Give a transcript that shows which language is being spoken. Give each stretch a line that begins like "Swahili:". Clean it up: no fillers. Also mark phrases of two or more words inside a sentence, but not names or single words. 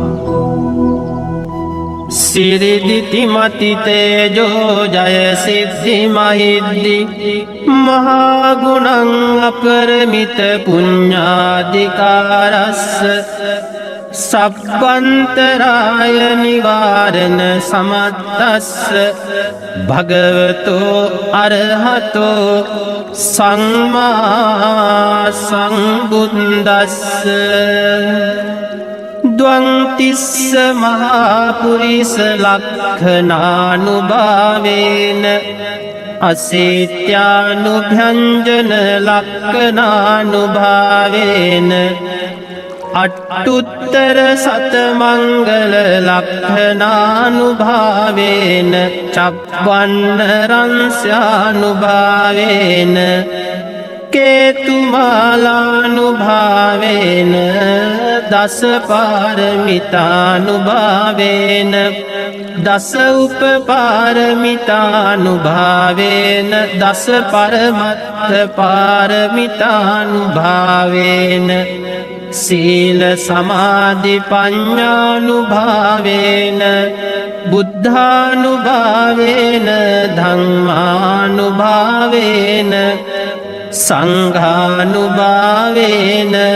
Pali: සිරිදිති මති තේජෝ ජය සිද්ධි මහිද්දි මහා ගුණං අපරමිත පුඤ්ඤාධිකාරස්ස සබ්බන්තරාය නිවාරණ සමත්තස්ස භගවතෝ අරහතෝ සම්මා සම්බුද්දස්ස ද්වංතිස්ස මහාපුරිස ලක්ඛනානුභාවේන අසේත්‍යානුභ්‍යංජන ලක්ඛනානුභාවේන අට්ඨුත්තර සතමංගල ලක්ඛනානුභාවේන චප්පන්න රංස්‍යානුභාවේන කේතුමාලානුභාවේන දස පාරමිතානුභාවේන දස උපපාරමිතානුභාවේන දස පරමත්ත පාරමිතානුභාවේන සීල සමාධි පඤ්ඤානුභාවේන බුද්ධානුභාවේන ධම්මානුභාවේන සංඝානුභාවේන